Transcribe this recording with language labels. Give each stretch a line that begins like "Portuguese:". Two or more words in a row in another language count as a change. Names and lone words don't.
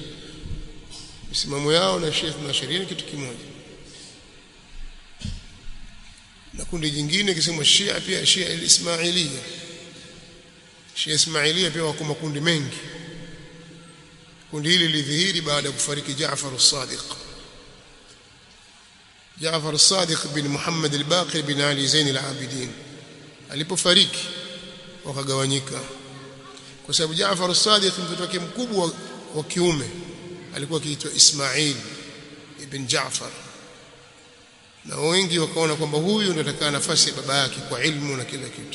Swahili: Misimamo yao na Shia Ithna Ashariya ni kitu kimoja. Na kundi jingine kisema Shia, pia Shia al-Ismailiyya. Shia Ismailiyya pia wako makundi mengi. Kundi hili lilidhihiri baada ya kufariki Jaafar as-Sadiq. Jaafar as-Sadiq bin Muhammad al-Baqir bin Ali Zain al-Abidin alipofariki wakagawanyika, kwa sababu Jaafar as-Sadiq mtoto wake mkubwa wa kiume alikuwa akiitwa Ismail ibn Jaafar, na wengi wakaona kwamba huyu ndiye atakaye nafasi ya baba yake kwa ilmu na kila kitu.